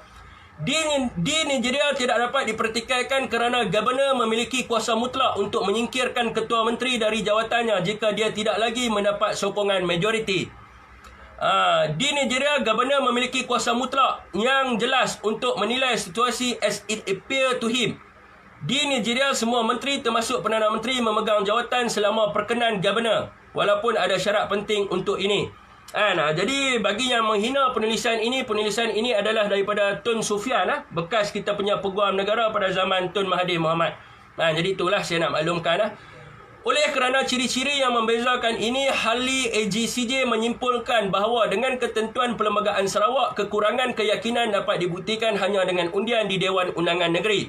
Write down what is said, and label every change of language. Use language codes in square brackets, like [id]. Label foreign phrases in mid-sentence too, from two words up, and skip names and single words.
[ms] Di Nigeria tidak dapat dipertikaikan kerana Governor memiliki kuasa mutlak untuk menyingkirkan Ketua Menteri dari jawatannya jika dia tidak lagi mendapat sokongan majoriti. Di Nigeria, Governor memiliki kuasa mutlak yang jelas untuk menilai situasi [en] as it appear to him. [ms] Di Nigeria, semua menteri termasuk Perdana Menteri memegang jawatan selama perkenan Governor, walaupun ada syarat penting untuk ini. Jadi bagi yang menghina penulisan ini adalah daripada Tun Sufian, bekas kita punya Peguam Negara pada zaman Tun Mahathir Mohamad. Jadi itulah saya nak maklumkan. Oleh kerana ciri-ciri yang membezakan ini, Hali AGCJ menyimpulkan bahawa dengan ketentuan Perlembagaan Sarawak, kekurangan keyakinan dapat dibuktikan hanya dengan undian di Dewan Undangan Negeri.